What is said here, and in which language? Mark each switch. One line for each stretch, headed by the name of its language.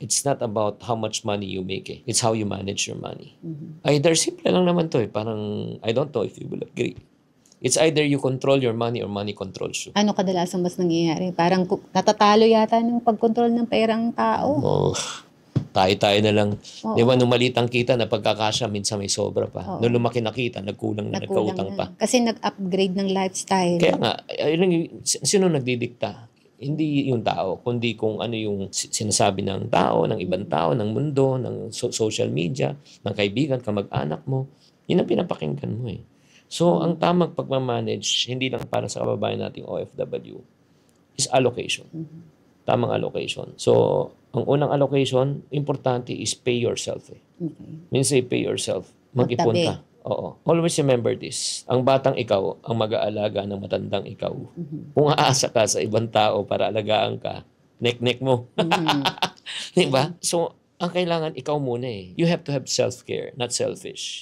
English: It's not about how much money you make It's how you manage your money.
Filipino: Either simple lang naman to Parang,
English: I don't know if you will agree. It's either you control your money or money controls you.
Filipino: Ano kadalasan mas nangyayari? Parang natatalo yata ng pagkontrol ng pera ang tao. Tayo-tayo na lang. Oo. Di ba, nung malitang kita na pagkakasya, minsan may sobra pa. Oo. Nung lumaki na kita, nagkulang na, nagkautang pa. Kasi nag-upgrade ng lifestyle. Kaya nga, sino nagdidikta? Hindi yung tao, kundi kung ano yung sinasabi ng tao, ng ibang tao, ng mundo, ng social media, ng kaibigan, kamag-anak mo. Yun ang pinapakinggan mo eh. So, ang tamang pagmamanage, hindi lang para sa kababayan nating OFW, is allocation. Tamang allocation. So, ang unang allocation, importante is
English: pay yourself
Filipino: eh. Okay.
English: Means say pay yourself. Mag-ipon
Filipino: Magtabi.
English: ka. Oo. Always remember this.
Filipino: Ang batang ikaw, ang mag-aalaga ng matandang ikaw. Kung aasa ka sa ibang tao para alagaan ka, nek-nek mo. Diba? So, ang kailangan ikaw muna eh.
English: You have to have self-care, not selfish.